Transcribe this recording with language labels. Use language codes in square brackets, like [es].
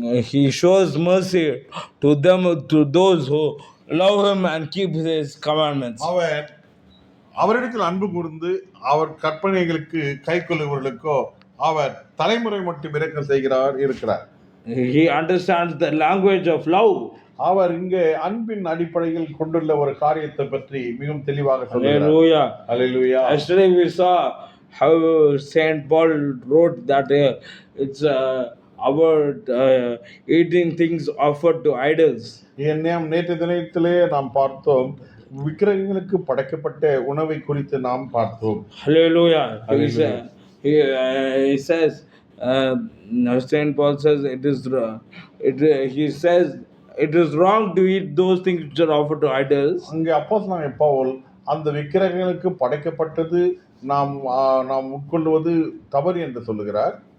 [en] He shows mercy to those who love him and keep his commandments. [ta] அவர் அவரிடத்தில் அன்பு கூர்ந்து அவர் கற்பனைகளுக்கு கை கொள்ளுபவர்களுக்கோ அவர் தலைமுறை மட்டும் இரக்கம் செய்கிறார் இருக்கிறார். [en] He understands the language of love. [ta] அவர் இங்கே அன்பின் அடிப்படையில் கொண்டுள்ள ஒரு காரியத்தை பற்றி மிகவும் தெளிவாக சொல்கிறார். [en] Hallelujah. [ta] Hallelujah. [en] Yesterday we saw how Saint Paul wrote that it's about eating things offered to idols. [ta] நேற்று தினத்திலே நாம் பார்த்தோம், விக்கிரகங்களுக்கு படைக்கப்பட்ட உணவை குறித்து நாம் பார்த்தோம். [en] Hallelujah. Hallelujah. He says, Saint Paul says he says it is wrong to eat those things which are offered to idols. [ta] அங்கே அப்போஸ்தலனாகிய பவுல் அந்த விக்கிரகங்களுக்கு படைக்கப்பட்டது நாம் உட்கொள்வது தவறு என்று சொல்லுகிறார்.